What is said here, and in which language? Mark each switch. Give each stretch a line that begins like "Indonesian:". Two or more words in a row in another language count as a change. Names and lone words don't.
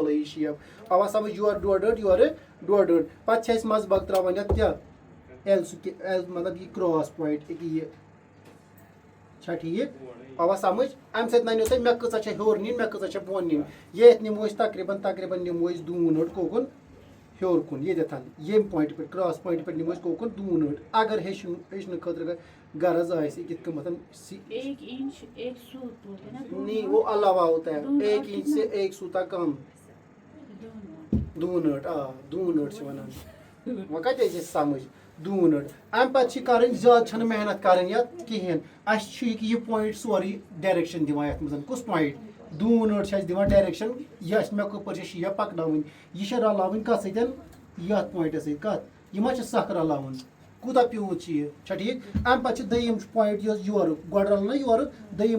Kashmiri: گولٲیی شیپ آوا سَمٕجھ یورٕ ڈۄڈ ڈٔنٛڈ یورٕ ڈۄڈ ڈٔنٛڈ پَتہٕ چھِ اَسہِ منٛزٕ باگ ترٛاوان یَتھ کیٛاہ ایل مطلب یہِ
English: cross point
Kashmiri: أکیٛاہ یہِ چھا ٹھیٖک آوا سَمٕجھ اَمہِ سۭتۍ نَنیو تۄہہِ مےٚ کۭژاہ چھےٚ ہیوٚر نِنۍ مےٚ کۭژاہ چھےٚ بۄن نِنۍ ییٚتہِ نِمو أسۍ تقریٖباً نِمو أسۍ دوٗن أڑ کوکُن ہیوٚر کُن ییٚتٮ۪تھ ییٚمہِ پویِنٛٹہِ پٮ۪ٹھ کرٛاس پویِنٛٹہِ پٮ۪ٹھ نِمو أسۍ کوکُن دوٗن أڑ اگر ہیٚچھنہٕ خٲطرٕ غرض آسہِ کِتھ کٔنۍ
Urdu: نہیں وہ علاوہ ہوتا ہے 1 इंच سے
Kashmiri: 1 سوٗتا کم دوٗن أڑ دوٗن أڑ چھِ وَنان وۄنۍ کَتہِ أسۍ اَسہِ سَمٕجھ دوٗن أڑ اَمہِ پَتہٕ چھِ کَرٕنۍ زیادٕ چھَنہٕ محنت کَرٕنۍ یَتھ کِہیٖنۍ اَسہِ چھُ یہِ پویِنٛٹ سورُے ڈایریکشَن دِوان یَتھ منٛز کُس پویِنٛٹ دوٗن أڑ چھِ اَسہِ دِوان ڈایریکشَن یہِ اَسہِ مےٚ کَپٲرۍ چھِ شیپ پَکناوٕنۍ یہِ چھےٚ رلاوٕنۍ کَتھ سۭتۍ یَتھ پویِنٛٹَس سۭتۍ کَتھ یہِ ما چھِ سَکھ رلاوُن کوٗتاہ پیوٗت چھِ یہِ چھا ٹھیٖک اَمہِ پَتہٕ چھِ دوٚیِم پویِنٛٹ یۄس یورُک گۄڈٕ رَلو نہ یورٕ دوٚیِم